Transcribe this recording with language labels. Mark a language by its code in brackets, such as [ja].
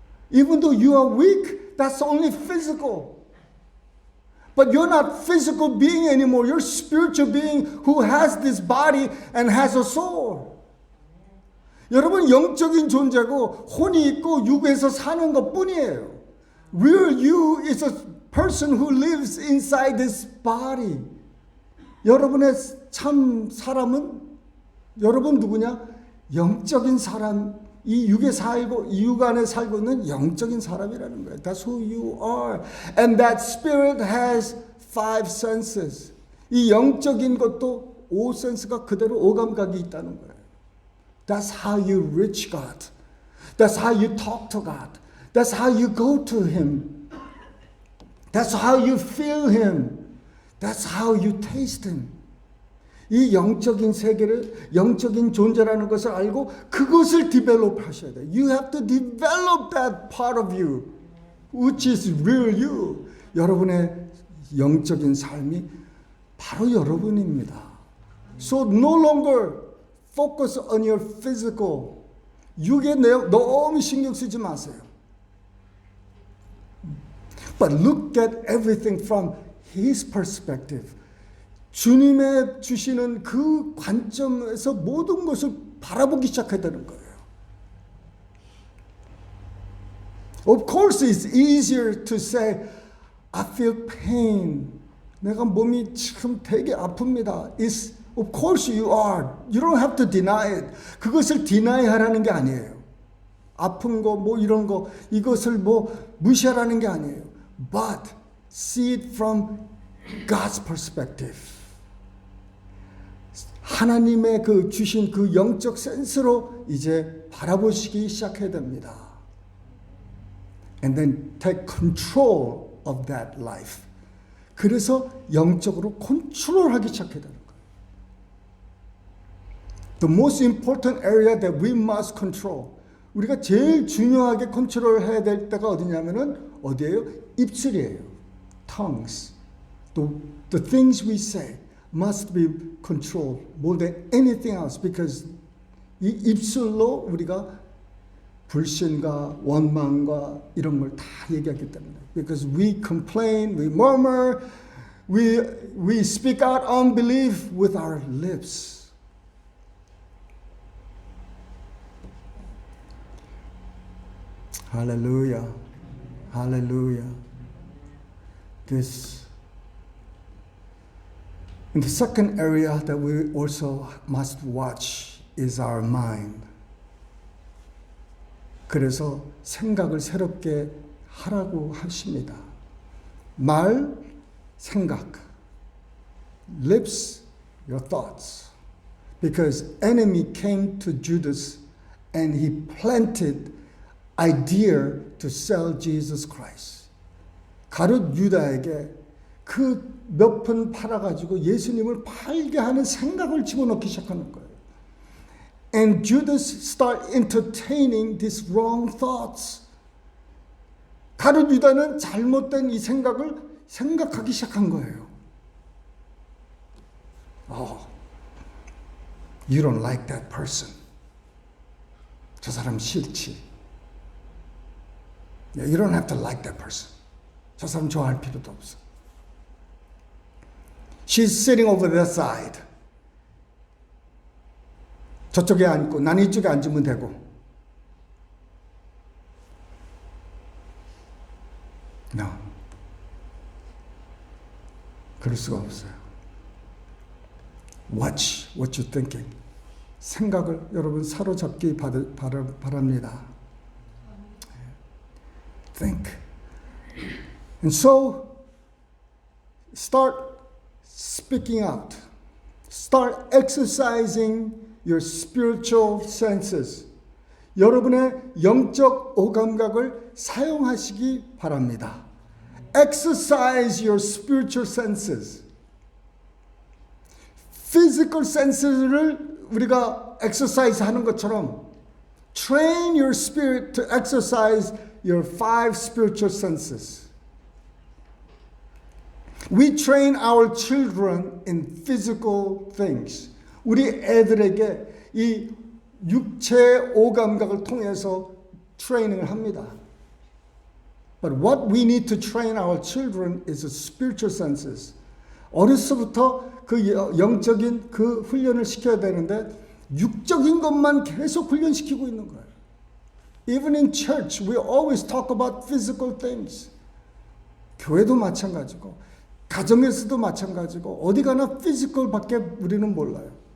[en] Even though you are weak, that's only physical. But you're not physical being anymore. You're spiritual being who has this body and has a soul. [ko] 여러분 영적인 존재고 혼이 있고 육에서 사는 것 뿐이에요. [en] Real you is a person who lives inside this body. [ko] 여러분의 참 사람은 여러분 누구냐? 영적인 사람, 이 육에 살고 이 육 안에 살고 있는 영적인 사람이라는 거예요. [en] That's who you are. And that spirit has 5 senses. [ko] 이 영적인 것도 5 센스가 그대로 5감각이 있다는 거예요. [en] That's how you reach God. That's how you talk to God. That's how you go to Him. That's how you feel Him. That's how you taste Him. [ko] 이 영적인 세계를 영적인 존재라는 것을 알고 그것을 디벨롭 하셔야 돼요. [en] You have to develop that part of you, which is real you. [ko] 여러분의 영적인 삶이 바로 여러분입니다. [en] So no longer focus on your physical. [ko] 육에 너무 신경 쓰지 마세요. [en] But look at everything from His perspective. [ko] 주님의 주시는 그 관점에서 모든 것을 바라보기 시작해야 되는 거예요. [en] Of course, it's easier to say, I feel pain. [ko] 내가 몸이 지금 되게 아픕니다. [en] It's, of course you are. You don't have to deny it. [ko] 그것을 deny 하라는 게 아니에요. 아픈 거, 뭐 이런 거, 이것을 뭐 무시하라는 게 아니에요. [en] But see it from God's perspective. [ko] 하나님의 그 주신 그 영적 센스로 이제 바라보시기 시작해야 됩니다. [en] And then take control of that life. [ko] 그래서 영적으로 컨트롤하기 시작해야 되는 거예요. [en] The most important area that we must control. [ko] 우리가 제일 중요하게 컨트롤해야 될 때가 어디냐면은 어디예요? 입술이에요. Tongues. [en] The things we say must be controlled more than anything else because [ko] 이 입술로 우리가 불신과 원망과 이런 걸 다 얘기하기 때문에 [en] because we complain, we murmur, we speak out unbelief with our lips. Hallelujah. Hallelujah. And the second area that we also must watch is our mind. [ko] 그래서 생각을 새롭게 하라고 하십니다. 말, 생각. [en] Lips, your thoughts. Because enemy came to Judas and he planted idea to sell Jesus Christ. [ko] 가룟 유다에게 그 몇 푼 팔아가지고 예수님을 팔게 하는 생각을 집어넣기 시작하는 거예요. [en] And Judas start entertaining these wrong thoughts. [ko] 가룟 유다는 잘못된 이 생각을 생각하기 시작한 거예요. [en] Oh, you don't like that person. [ko] 저 사람 싫지. [en] You don't have to like that person. [ko] 저 사람 좋아할 필요도 없어. [en] She's sitting over that side. [ko] 저쪽에 앉고 난 이쪽에 앉으면 되고. [en] No. [ko] 그럴 수가 없어요. [en] Watch what you're thinking. [ko] 생각을 여러분 사로잡기 바랍니다. [en] Think. And so, start speaking out. Start exercising your spiritual senses. [ko] 여러분의 영적 오감각을 사용하시기 바랍니다. [en] Exercise your spiritual senses. Physical senses를 [ko] 우리가 exercise 하는 것처럼 [en] train your spirit to exercise your 5 spiritual senses. We train our children in physical things. [ko] 우리 애들에게 이 육체의 오감각을 통해서 트레이닝을 합니다. [en] But what we need to train our children is the spiritual senses. [ko] 어려서부터 그 영적인 그 훈련을 시켜야 되는데 육적인 것만 계속 훈련시키고 있는 거예요. [en] Even in church, we always talk about physical things. [ko] 교회도 마찬가지고 가정에서도 마찬가지고 어디 가나 physical밖에 우리는 몰라요.